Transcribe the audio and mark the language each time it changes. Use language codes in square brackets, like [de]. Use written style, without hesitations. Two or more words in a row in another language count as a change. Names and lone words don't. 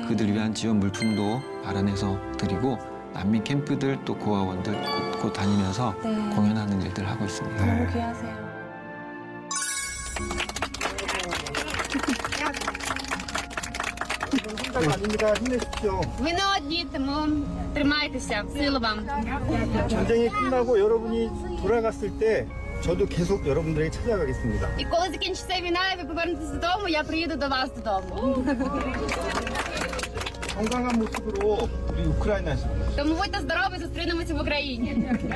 [ko] 그들 위한 지원 물품도 마련해서 드리고 난민 캠프들 또 고아원들 곧 다니면서 네. 공연하는 일들 하고 있습니다. 너무 귀하세요. 아닙니다. 힘내십시오. [uk] Ви не одні, тому тримайтеся, сили вам. [ko] 전쟁이 끝나고 여러분이 돌아갔을 때 저도 계속 여러분들에게 찾아가겠습니다. [uk] І коли закінчиться війна, і ви повернетеся додому, я приїду до вас додому. [ko] 건강한 모습으로 우리 우크라이나에서 [uk] Тому будьте здорові, зустрінемося в Україні.